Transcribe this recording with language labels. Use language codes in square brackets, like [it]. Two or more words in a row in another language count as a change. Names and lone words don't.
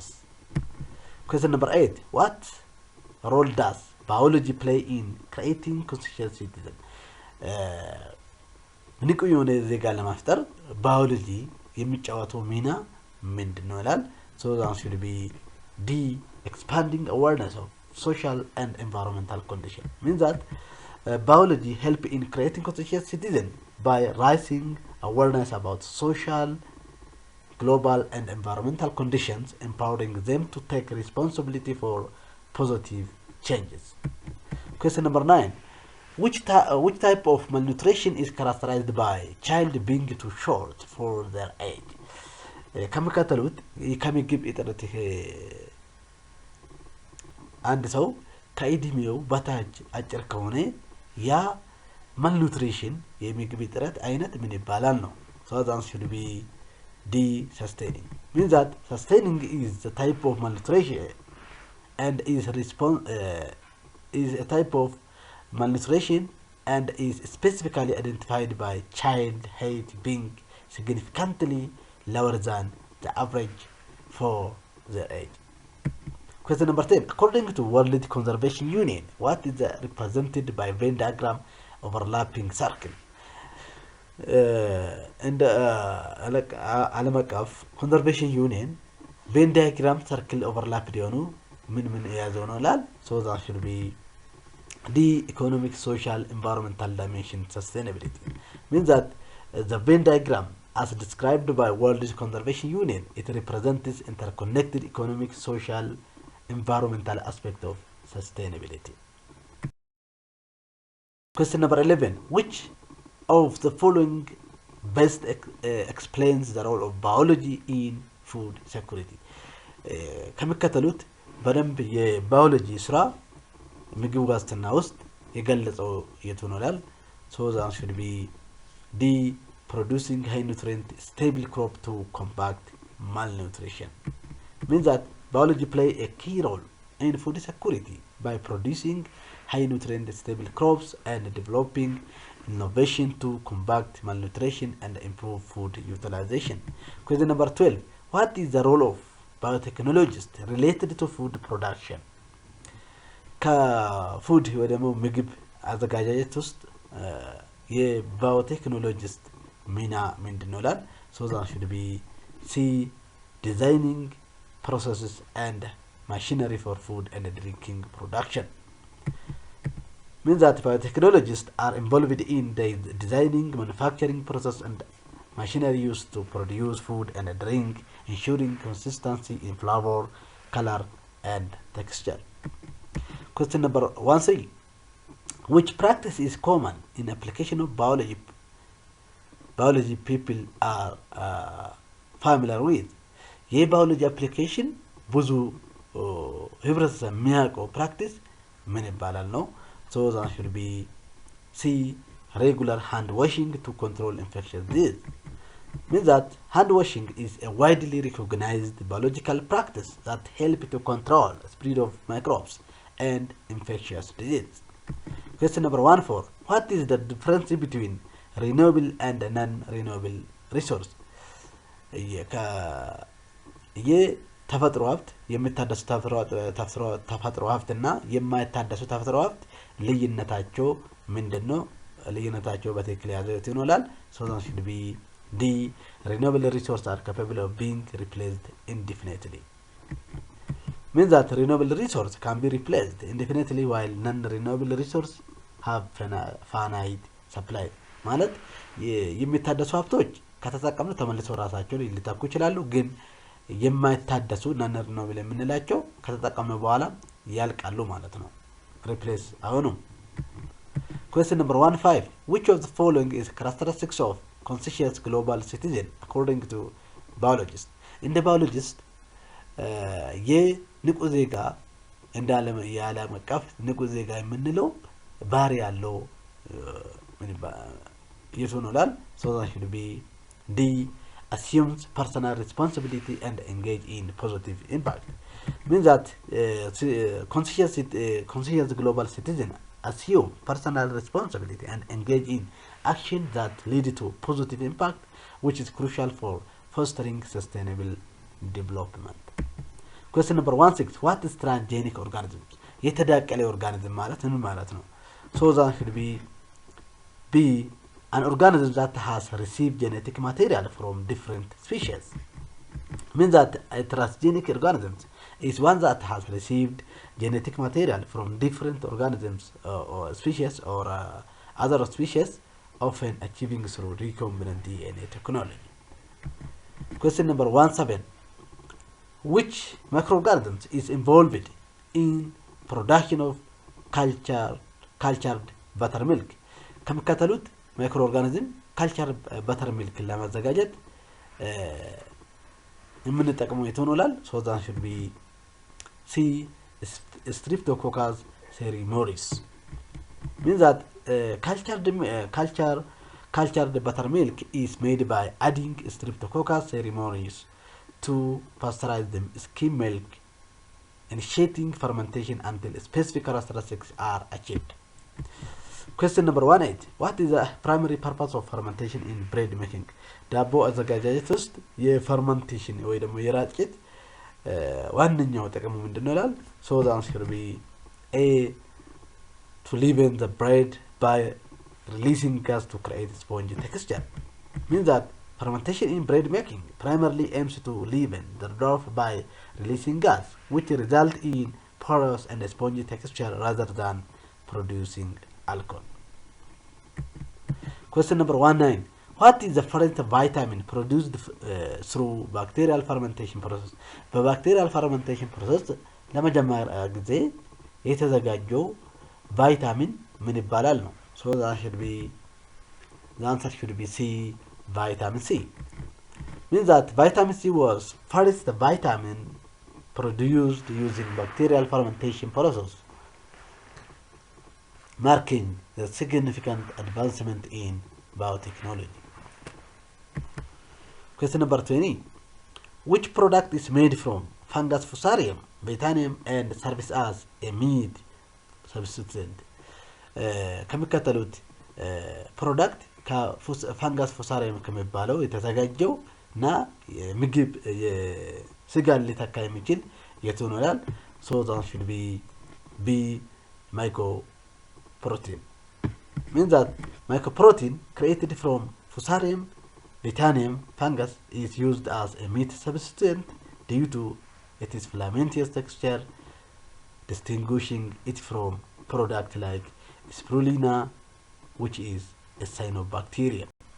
[en] Question number 8. What role does biology play in creating conscious citizen? [am] ንቁ የሆነ ዜጋ ለማፍጠር ባዮሎጂ የሚጫወተው ሚና ምንድነው ይላል [en] so that should be D expanding awareness of social and environmental conditions means that biology help in creating conscious citizen by raising awareness about social global and environmental conditions empowering them to take responsibility for positive changes. Question number 9. Which type of malnutrition is characterized by child being too short for their age? [am] ከመከተሉት ከሚግብ እጥረት አንድ ሰው ከእድሜው በታች አጭር ከሆነ ያ malnutrition የሚግብ እጥረት አይነት ምን ይባላል ነው [en] so that should be D sustaining means that sustaining is the type of malnutrition and is a type of malnutrition and is specifically identified by child height being significantly lower than the average for their age. Question number 10. According to World Conservation Union, what is represented by Venn diagram overlapping circle? And [am] ዓለም አቀፍ [en] conservation union Venn diagram circle overlap [am] ዲሆኑ ምን ያዘው ነው ላል [en] so that should be the economic social environmental dimension sustainability means that the Venn diagram as described by World Conservation Union it represents interconnected economic social environmental aspect of sustainability. Question number 11. Which of the following best explains the role of biology in food security? [am] ከመከተሉት በደንብ የባዮሎጂ ስራ ምግብ ዋስትና ውስጥ የገለጸው የቱ ነው ይላል [en] so that should be D producing high nutrient stable crop to combat malnutrition means that biology play a key role in food security by producing high nutrient stable crops and developing innovation to combat malnutrition and improve food utilization. Question number 12. What is the role of biotechnologists related to food production? [am] ከፉድ ወይ ደግሞ ምግብ አዘጋጃጀት ውስጥ የባዮቴክኖሎጂስት ሚና ምንድነው ይላል [en] so that should be C designing processes and machinery for food and drinking production means that biotechnologists are involved in the designing manufacturing process and machinery used to produce food and drink ensuring consistency in flavor color and texture. Question number 13. Which practice is common in application of biology people are familiar with? [am] የባዮሎጂ application ብዙ ህብረተሰብ የሚያውቀው practice ምን ይባላል ነው [en] so that should be C regular hand washing to control infectious disease means that hand washing is a widely recognized biological practice that help to control spread of microbes and infectious disease. Question number 14. What is the difference between renewable and non-renewable resource? [am] የተፈጥሮ ሀብት የሚታደሱ ተፈጥሮ ሀብትና የማይታደሱ ተፈጥሮ ሀብት ልዩነታቸው ምንድነው? ልዩነታቸው በትክክል ያዘው ይኖላል [en] so that should be D. Renewable resources are capable of being replaced indefinitely. Means that renewable resource can be replaced indefinitely while non-renewable resource have finite supply. [am] ማለት የሚታደሱ ሀብቶች ከተጠቀምን ተመልሰው ራሳቸውን ሊተኩ ይችላሉ ግን የማይታደሱ non-renewable የምንላቸው ከተጠቀምን በኋላ ያልቃሉ ማለት ነው replace አይሆኑም [en] Question number 15 which of the following is characteristics of conscious global citizen according to biologists in the biologist [am] የንቁ ዜጋ እንዳለ የዓለም አቀፍ ንቁ ዜጋ የምንለው ባህሪ ያለው የሆነላል [en] so that should be D assumes personal responsibility and engage in positive impact means that conscious global citizen assume personal responsibility and engage in action that lead to positive impact which is crucial for fostering sustainable development Question number 16 what is transgenic organisms [am] የተዳቀለ ኦርጋኒዝም ማለት ምን ማለት ነው [en] so that should be B an organism that has received genetic material from different species means that a transgenic organism is one that has received genetic material from different organisms or species or other species often achieving through recombinant DNA technology Question number 17 which microorganisms is involved in production of cultured buttermilk [am] ከመከተሉት ማይክሮኦርጋኒዝም [en] cultured buttermilk [am] ለማዘጋጀት የምንጠቀመው የተሆነላል [en] so that should be C Streptococcus ceremoris means that cultured buttermilk is made by adding Streptococcus ceremoris to pasteurized skim milk initiating fermentation until specific characteristics are achieved Question number 18 what is the primary purpose of fermentation in bread making [am] ዳቦ አዘጋጃጀት ውስጥ የፈርመንቴሽን ወይ ደግሞ የራጭት ዋንኛው ጥቅሙ ምንድነው ይላል [en] so the answer will be A to leaven the bread by releasing gas to create spongy texture means that fermentation in bread making primarily aims to leaven the dough by releasing gas which result in porous and spongy texture rather than producing alcohol. Question number 19. What is the first vitamin produced through bacterial fermentation process? [am] በባክቴሪያል [en] fermentation process [am] ለመጀመሪያ ጊዜ የተዘጋጀው ቫይታሚን ምን ይባላል ነው? [en] So that should be the answer should be C vitamin C. Means that vitamin C was first the vitamin produced using bacterial fermentation process. Marking the significant advancement in biotechnology. Question number 20. Which product is made from fungus fusarium, botanium and serves as a meat substitute? [am] ከሚከተሉት ፕሮዳክት ከፈንጋስ ፉሳሪየም ከሚባለው የተዘጋጀው እና ምግብ የስጋን ሊተካ የሚችል የቱ ነው ይላል [en] so that should be B mycoprotein means that mycoprotein created from fusarium botanium fungus is used as a meat substitute due to its filamentous texture distinguishing it from product like spirulina which is a cyanobacterium.